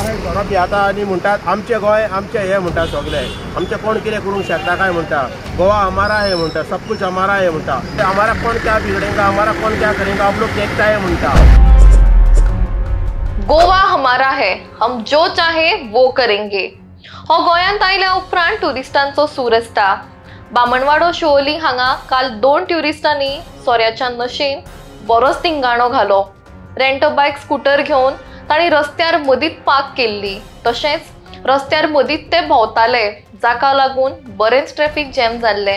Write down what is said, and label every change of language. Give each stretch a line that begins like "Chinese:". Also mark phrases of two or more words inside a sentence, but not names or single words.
Konkani: सोरोप येता आनी म्हणटात आमचें गोंय आमचें हें म्हणटा सगळे आमचें कोण कितें करूंक शकता काय म्हणटा
Hindi: गोवा हमारा है
Konkani: म्हणटा
Hindi: सब कुछ हमारा है
Konkani: म्हणटा
Hindi: हमारा कोण क्या बिगड़ेगा हमारा कोण क्या करेगा हम लोग देखता है
Konkani: म्हणटा
Hindi: गोवा हमारा है हम जो चाहे वो करेंगे
Konkani: हो गोंयांत आयल्या उपरांत ट्युरिस्टांचो सूर आसता। बामणवाडो शिवोली हांगा काल 2 ट्युरिस्टांनी सोऱ्याच्या नशेन बरोच तिंगाणो घालो। रेंटो बायक स्कूटर घेवन तांणी रस्त्यार मदींच पार्क केल्ली, तशेंच रस्त्यार मदींच ते भोंवताले, जाका लागून बरेच ट्रॅफिक जॅम जाल्ले।